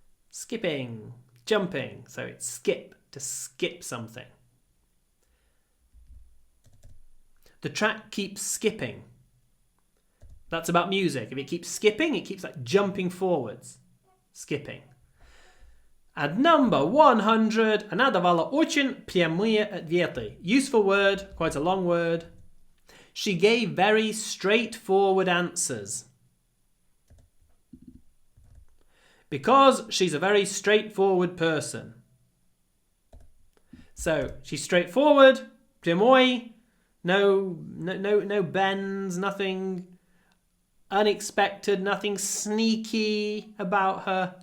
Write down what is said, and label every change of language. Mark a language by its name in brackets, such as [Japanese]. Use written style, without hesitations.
[English] Skipping, jumping. So it's skip, to skip something. The track keeps skipping. That's about music. If it keeps skipping, it keeps like jumping forwards. Skipping. And number 100, [Russian] она давала очень прямые ответы. [English] Useful word, quite a long word. She gave very straightforward answers. Because she's a very straightforward person. So, she's straightforward, прямой, no bends, nothing unexpected, nothing sneaky about her.